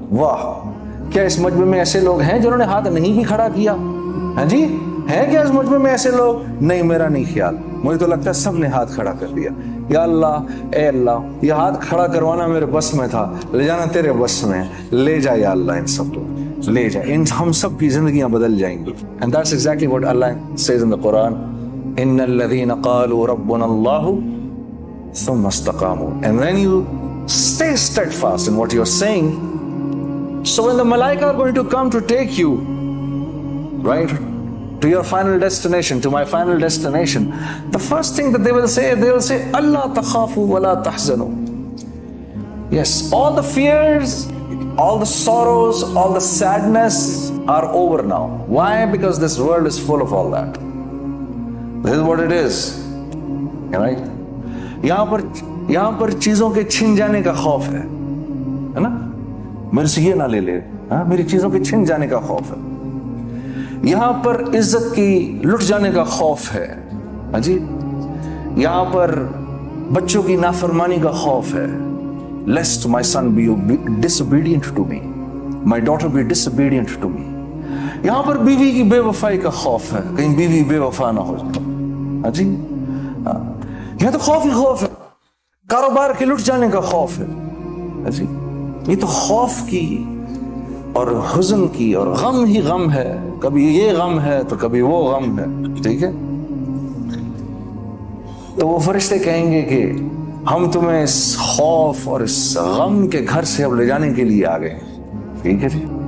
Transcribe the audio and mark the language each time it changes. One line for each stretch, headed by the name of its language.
Urdu: واہ, کیا اس مجمع میں ایسے لوگ ہیں جنہوں نے ہاتھ نہیں بھی کھڑا کیا؟ ہاں جی, ہے کیا اس مجمع میں ایسے لوگ؟ نہیں, میرا نہیں خیال, مجھے تو لگتا ہے سب نے ہاتھ کھڑا کر دیا. یا اللہ, اے اللہ, یہ ہاتھ کھڑا کروانا میرے بس میں تھا, لے جانا تیرے بس میں, لے جا یا اللہ, ان سب کو لے جا, ان ہم سب کی زندگیاں بدل جائیں گی.
English: And that's exactly what Allah says in the Quran.
Arabic: إِنَّ الَّذِينَ قَالُوا رَبُّنَا اللَّهُ ثُمَّ اسْتَقَامُوا.
English: And when you stay steadfast in what you're saying, so when the malaika are going to come to take you, right, to your final destination, to my final destination, the first thing that they will say,
Arabic: Allah takhafu wa la tahzanu.
English: Yes, all the fears, all the sorrows, all the sadness are over now. Why? Because this world is full of all that. This is what it is, right?
Urdu: یہاں پر چیزوں کے چھن جانے کا خوف ہے نا, میرے سے یہ نہ لے لے, میری چیزوں کے چھن جانے کا خوف ہے. یہاں پر عزت کی لٹ جانے کا خوف ہے, ہاں جی. یہاں پر بچوں کی نافرمانی کا خوف ہے.
English: Lest my son be disobedient to me, my daughter be disobedient to me.
Urdu: یہاں پر بیوی کی بے وفائی کا خوف ہے, کہیں بیوی بے وفا نہ ہو جائے, ہاں جی. یہ تو خوف ہی خوف ہے. کاروبار کے لٹ جانے کا خوف ہے, ہاں جی. یہ تو خوف کی اور حزن کی، اور غم ہی غم ہے، کبھی یہ غم ہے تو کبھی وہ غم ہے، ٹھیک ہے؟ تو وہ فرشتے کہیں گے کہ ہم تمہیں اس خوف اور اس غم کے گھر سے اب لے جانے کے لیے آ گئے ہیں، ٹھیک ہے جی؟